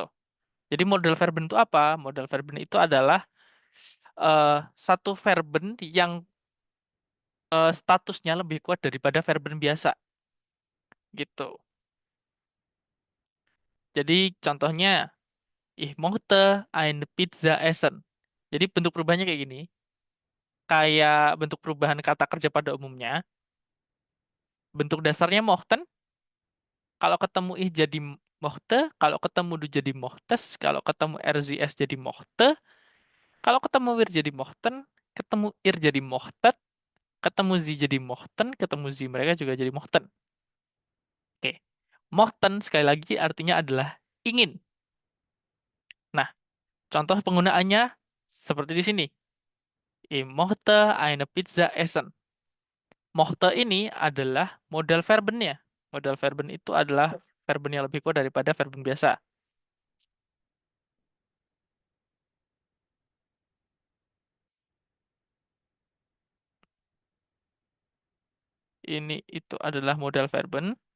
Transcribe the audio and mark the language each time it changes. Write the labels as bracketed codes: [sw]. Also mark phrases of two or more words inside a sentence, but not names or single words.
[id] Jadi [de] modal verben [id] itu apa? [de] Modal verben [id] itu adalah satu verben yang statusnya lebih kuat daripada verben biasa. Gitu. Jadi contohnya, [de] ich mochte eine Pizza essen. [id] Jadi bentuk perubahannya kayak gini. Kayak bentuk perubahan kata kerja pada umumnya. Bentuk dasarnya mochten. Kalau ketemu ih jadi mochte. Kalau ketemu du jadi mochtes. Kalau ketemu RZS jadi mochte. Kalau ketemu wir jadi mochten. Ketemu ir jadi mochtet. Ketemu zi jadi mochten. Ketemu zi mereka juga jadi mochten. Oke. Mochten sekali lagi artinya adalah ingin. Nah, contoh penggunaannya seperti di sini. [de] Ich mochte eine Pizza essen. [id] Mochte ini adalah [de] modal verbennya. Modal verben [id] itu adalah verben yang lebih kuat daripada verben biasa. Ini itu adalah [de] modal verben.